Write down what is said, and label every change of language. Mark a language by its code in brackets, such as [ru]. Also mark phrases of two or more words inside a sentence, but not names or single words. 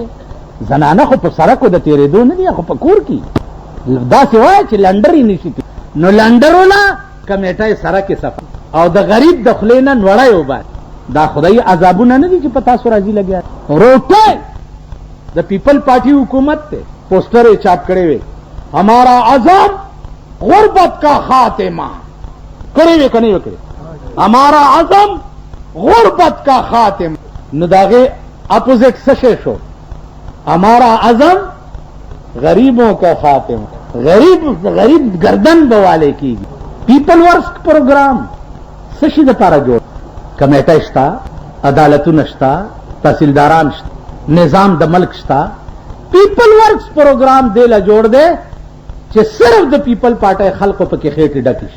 [ps] زنانه خو په سړکو د تېرېدو نه دي، خو په کور کې داسې وایه چې لنډرې نشي تېرېدی. نو لنډرو له کمیټۍ سړک صفا او د غریب د خولې نه نوړی وباسي. دا خدایي عذابونه نه دي چې په تاسو راځي لګیا. روټۍ د پیپل پارټي حکومت ته پوسټر یې چاپ کړی وی، [ur] ہمارا عزم غربت کا خاتمہ. [ps] کړی وی که نه وی کړی؟ [ur] ہمارا عزم غربت کا خاتمہ. [ps] نو د هغې اپوزټ څه شی شو؟ [ur] ہمارا عزم غریبوں کا خاتمہ. [ps] غریب گردن بواله کیږي. پیپل ورک پروګرام څه شي دپاره جوړ؟ کمیټه شته، عدالتونه شته، تحصیلداران شته، نظام د ملک شته. پیپل ورکس پروګرام دی له جوړ دی چې صرف د پیپل پارټۍ خلقو پکې خېټې ډکې شي.